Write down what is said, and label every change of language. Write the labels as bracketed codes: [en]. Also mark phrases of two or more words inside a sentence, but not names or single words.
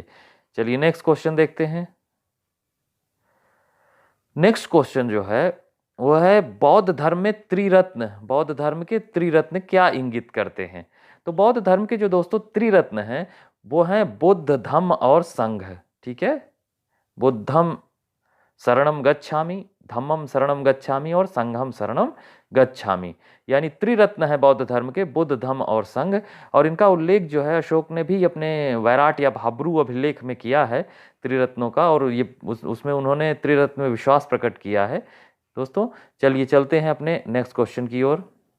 [hi] चलिए [en] next question [hi] देखते हैं। [en] next question [hi] जो है वो है, बौद्ध धर्म में त्रिरत्न, बौद्ध धर्म के त्रिरत्न क्या इंगित करते हैं? तो बौद्ध धर्म के जो दोस्तों त्रिरत्न हैं वो हैं बुद्ध, धम्म और संघ। ठीक है, [pi] बुद्धम शरणम गच्छामि, धम्मम शरणम गच्छामि और संघम शरणम गच्छामि। [hi] यानी त्रिरत्न है बौद्ध धर्म के, बुद्ध, धम्म और संघ। और इनका उल्लेख जो है अशोक ने भी अपने वैराट या भाब्रू अभिलेख में किया है त्रिरत्नों का, और ये उसमें उन्होंने त्रिरत्न में विश्वास प्रकट किया है। दोस्तों चलिए चलते हैं अपने [en] next question [hi] की ओर।